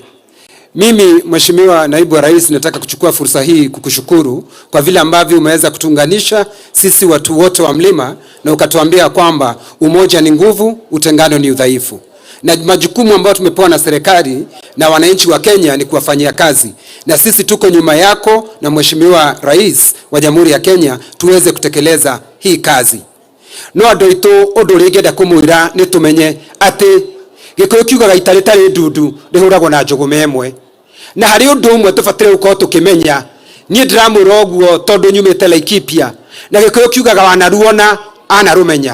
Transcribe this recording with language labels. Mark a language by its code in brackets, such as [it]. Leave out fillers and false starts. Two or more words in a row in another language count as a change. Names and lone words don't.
[sw] Mimi Mheshimiwa Naibu Rais, nataka kuchukua fursa hii kukushukuru kwa vile ambavyo umeweza kutunganisha sisi watu wote wa mlima na ukatuambia kwamba umoja ni nguvu, utengano ni udhaifu. Na majukumu ambayo tumepewa na serikali na wananchi wa Kenya ni kuwafanyia kazi. Na sisi tuko nyuma yako na Mheshimiwa Rais wa Jamhuri ya Kenya tuweze kutekeleza hii kazi. [ki] No andũ aitũ ũndũ ũrĩa ingĩenda kũmwĩra nĩ tũmenye atĩ Gĩkũyũ kiugaga ita rĩtarĩ ndundu rĩhũragwo na njũgũma ĩmwe. Na harĩ ũndũ ũmwe tũbataire gũkorwo tũkĩmenya, niĩ ndĩramwĩra ũguo tondũ nyumĩte Laikipia, na Gĩkũyũ kiugaga wanaruona anarũmenya.